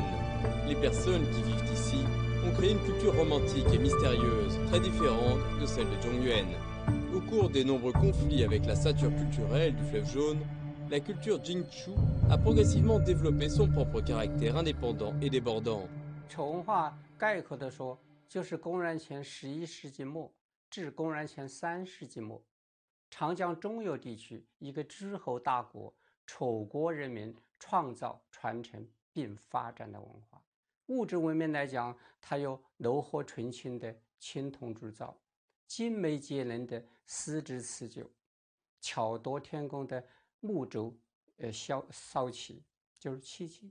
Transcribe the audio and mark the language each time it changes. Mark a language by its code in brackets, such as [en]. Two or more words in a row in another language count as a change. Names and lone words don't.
[fr] Les personnes qui vivent ici ont créé une culture romantique et mystérieuse, très différente de celle de Zhongyuan. Au cours des nombreux conflits avec la ceinture culturelle du fleuve Jaune, la culture Jingchu a progressivement développé son propre caractère indépendant et débordant. [zh] 丑文化概括地说，就是公元前11世纪末至公元前3世纪末，长江中游地区一个诸侯大国丑国人民创造、传承并发展的文化。物质文明来讲，它有炉火纯青的青铜铸造，精美节能的丝织刺绣，巧夺天工的木轴烧漆，就是漆器。